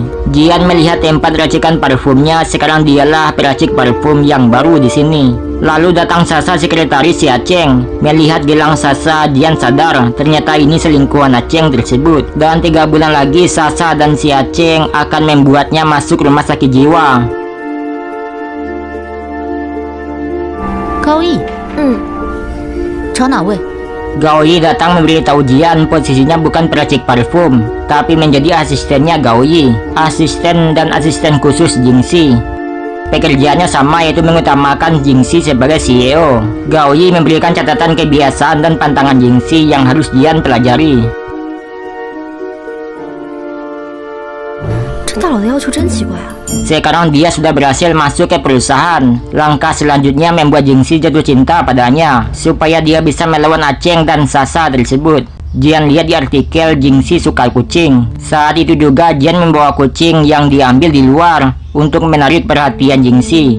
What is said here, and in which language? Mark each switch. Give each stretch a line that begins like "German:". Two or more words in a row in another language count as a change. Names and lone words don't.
Indonesian: Jian melihat tempat racikan parfumnya, sekarang dialah peracik parfum yang baru di sini. Lalu datang Sasa, sekretaris si Aceng. Melihat gelang Sasa, Jian sadar ternyata ini selingkuhan Aceng tersebut. Dan 3 bulan lagi Sasa dan si Aceng akan membuatnya masuk rumah sakit jiwa.
Chinese: 高毅，找哪位？
Indonesian: Gaoyi datang memberitahu Jian posisinya bukan peracik parfum, tapi menjadi asistennya Gaoyi, asisten dan asisten khusus Jingxi. Pekerjaannya sama, yaitu mengutamakan Jingxi sebagai CEO. Gaoyi memberikan catatan kebiasaan dan pantangan Jingxi yang harus Jian pelajari.
Chinese: 这大佬的要求真奇怪啊！
Indonesian: Sekarang dia sudah berhasil masuk ke perusahaan. Langkah selanjutnya membuat Jingxi jatuh cinta padanya, supaya dia bisa melawan Aceng dan Sasa tersebut. Jian lihat di artikel Jingxi suka kucing. Saat itu juga Jian membawa kucing yang diambil di luar untuk menarik perhatian Jingxi.